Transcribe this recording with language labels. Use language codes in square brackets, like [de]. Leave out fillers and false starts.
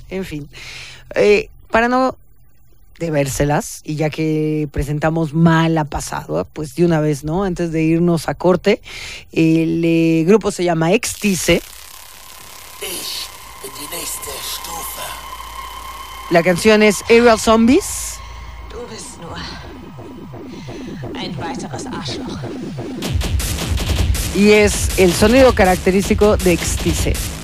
[es] En fin, para no debérselas, y ya que presentamos mal a pasado, pues de una vez, ¿no? Antes de irnos a corte, el grupo se llama Extice. La canción es Aerial Zombies. [de] Du bist nur ein weiteres Arschloch. [es] Y es el sonido característico de Extice.